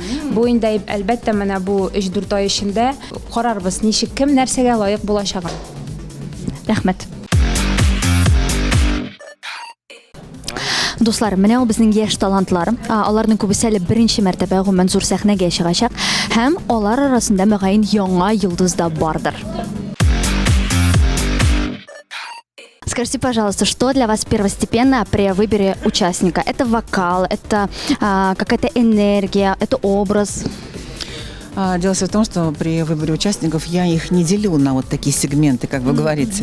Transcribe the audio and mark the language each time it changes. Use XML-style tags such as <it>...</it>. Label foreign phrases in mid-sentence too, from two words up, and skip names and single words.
<tt>Бу инде әлбәттә менә бу 3-4 ай эчендә карарбыз, ничек кем нәрсәгә лаек булачагын. Рәхмәт. Дуслар, менә ул безнең яшь талантлар. Аларның күбесе әле беренче мәртәбә гомумән зур сәхнәгә чыгачак һәм алар арасында мөгаен Яңа Йолдыз да бардыр.</tt> <ru>Скажите, пожалуйста, что для вас первостепенно при выборе участника? Это вокал, это какая-то энергия, это образ? Дело в том, что при выборе участников я их не делю на вот такие сегменты, как вы говорите.</ru>